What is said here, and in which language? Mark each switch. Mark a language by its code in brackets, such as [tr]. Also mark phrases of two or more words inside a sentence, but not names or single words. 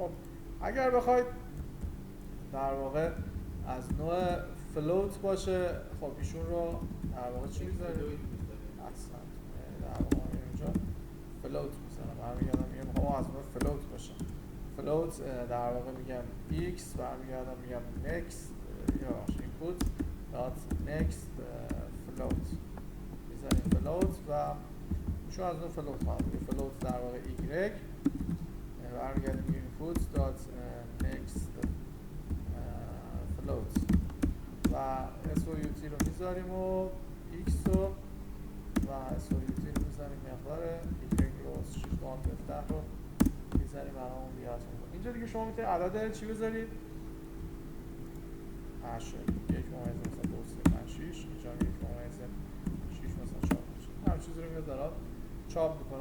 [fa] خب اگر بخواید در واقع از نوع فلوت باشه، خب ایشون رو در واقع چی میذارید؟ اصلا در واقع اینجا فلوت میزنم. برمیگردم میگم خب از نوع فلوت باشه. فلوت در واقع میگم x، برمیگردم میگم next یا [en] input dot next float. [fa] میزنیم فلوت و ایشون از نوع فلوت خواهد بود. فلوت در واقع y، برمیگردیم میگیم [en] input dot next float [fa] و SOUT رو میذاریم و x رو و SOUT رو میذاریم مقدار y رو شیفت آلت F10 رو میذاریم برامون بیاد. اینجا دیگه شما میتونید عدد چی بذارید؟ 8 1 ممیز مثلا 2 3 5 6 اینجا 1 ممیز 6 مثلا 4 هر چیزی رو میاد داره چاپ میکنه.